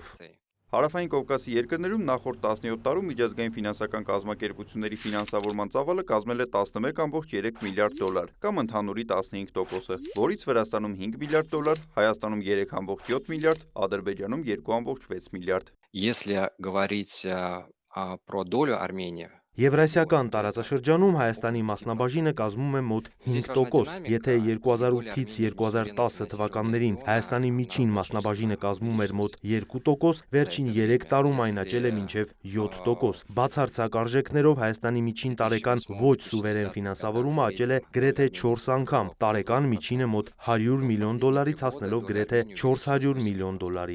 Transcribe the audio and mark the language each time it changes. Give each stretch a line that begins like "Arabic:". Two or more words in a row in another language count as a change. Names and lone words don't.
Armenian: Հարավային Կովկասի երկրներում նախորդ 17 տարում միջազգային ֆինանսական կազմակերպությունների ֆինանսավորման ծավալը կազմել է 11,3 միլիարդ դոլար, կամ ընդհանուրի 15%-ը, որից Վրաստանում 5 միլիարդ դոլար, Հայաստանում 3,7 միլիարդ, Ադրբեջանում 2,6 միլիարդ։
Russian: Если говорить про долю Армении,
Armenian: Եվրասիական տարածաշրջանում Հայաստանի մասնաբաժինը կազմում է մոտ 5%, եթե 2008-ից 2010 թվականներին Հայաստանի միջին մասնաբաժինը կազմում էր մոտ 2%, վերջին 3 տարում այն աճել է մինչև 7%։ Բացարձակ արժեքներով Հայաստանի միջին տարեկան ոչ սուվերեն ֆինանսավորումը աճել է գրեթե 4 անգամ, տարեկան միջինը մոտ 100 միլիոն դոլարից հասնելով գրեթե 400 միլիոն դոլարի։